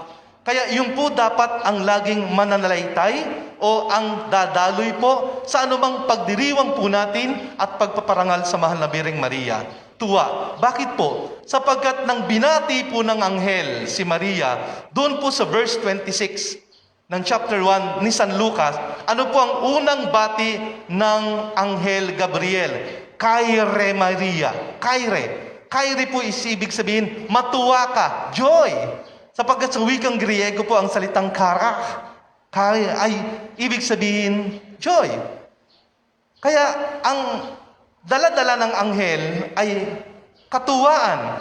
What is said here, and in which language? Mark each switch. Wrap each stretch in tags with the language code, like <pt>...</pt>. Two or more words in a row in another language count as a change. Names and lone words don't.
<tl>Kaya yun po dapat ang laging mananalaytay o ang dadaloy po sa anumang pagdiriwang po natin at pagpaparangal sa Mahal na Birheng Maria. Tuwa. Bakit po? Sapagkat nang binati po ng anghel si Maria, doon po sa verse 26 ng chapter 1 ni San Lucas, ano po ang unang bati ng anghel Gabriel? Kyrie Maria. Kyrie po is ibig sabihin, matuwa ka, joy. Sapagkat sa wikang Griego po ang salitang kara ay ibig sabihin, joy. Kaya ang dala-dala ng anghel ay katuwaan.</tl>